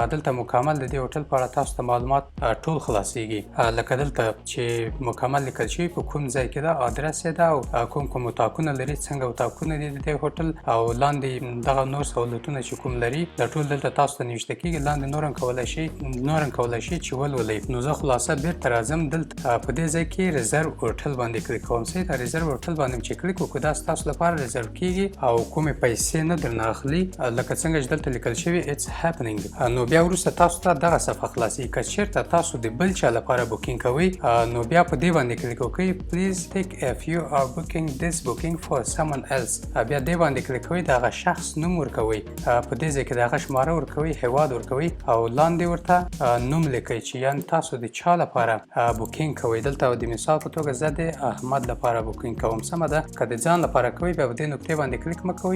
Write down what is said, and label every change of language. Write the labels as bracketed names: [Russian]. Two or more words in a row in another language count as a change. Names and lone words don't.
[Pashto] دلته مکمل د دې هوټل په اړه تاسو ته معلومات ټول خلاصېږي، لکه دلته چې مکمل لیکل شوي په کوم ځای کې ده، ادرس یې ده او کوم اتاقونه لري، څنګه اتاقونه دي د دې هوټل او لاندې دغه نور سهولتونه چې کوم لري دا ټول دلته تاسو ته نوشته کېږي. لاندې نور هم کولی شئ چې ولولئ. نو زه خلاصه بیرته راځم. دلته په دې ځای کې [English] reserve hotel [Pashto] باندې کلیک کوم. صحیح ده، [English] reserve hotel [Pashto] باندې چې کلیک وکړو دا ستاسو لپاره ریزرو کېږي او کومې پیسې نه درنه اخلي، لکه څنګه چې دلته لیکل شوي [English] it's happening. [Pashto] نو بیا وروسته تاسو ته دغه صفحه خلاصېږي. که چېرته تاسو د بل چا لپاره بوکینګ کوئ نو بیا په دې باندې کلیک وکړئ. [English] please take if you are booking this booking for someone else. [Pashto] بیا دې باندې کلیک کوئ، د هغه شخص نوم ورکوئ. په دې ځای کې د هغه شماره ورکوئ، هیواد ورکوئ او لاندې ورته نوم لیکئ چې یعنې تاسو د چا لپاره بوکینګ کوئ. دلته د مثال په توګه زه د احمد لپاره بوکینګ کوم. سمه ده، که د ځان لپاره کوئ بیا په دې نقطې دې باندې کلیک مکوئ.